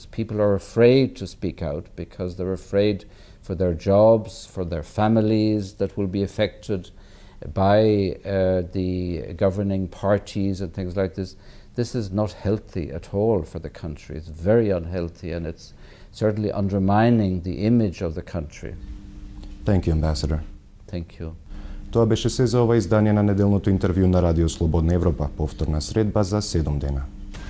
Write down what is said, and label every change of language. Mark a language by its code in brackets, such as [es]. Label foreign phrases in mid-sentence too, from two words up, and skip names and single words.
[en] People are afraid to speak out because they're afraid for their jobs, for their families that will be affected by the governing parties and things like this. This is not healthy at all for the country. It's very unhealthy, and it's certainly undermining the image of the country. Thank you, Ambassador. Thank you. [mk] Тоа беше се за ова издание на неделното интервју на Радио Слободна Европа, повторна средба за 7 дена.